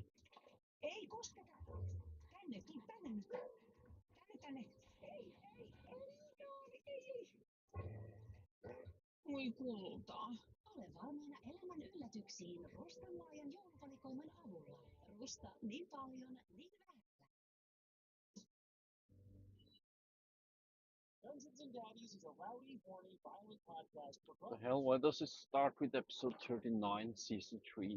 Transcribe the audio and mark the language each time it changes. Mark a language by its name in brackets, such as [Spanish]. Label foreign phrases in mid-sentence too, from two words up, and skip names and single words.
[Finnish] Ei kosketa. Tänne, tuu tänne nyt. Tänne. Ei. Voi kultaa. Ole valmiina elämän yllätyksiin Rustan laajan jouluvalikoiman avulla. Rusta niin paljon, niin vähän. [English] Dungeons and Daddies is a rowdy, horny, violent podcast for The hell? Why does it start with episode 39, season 3?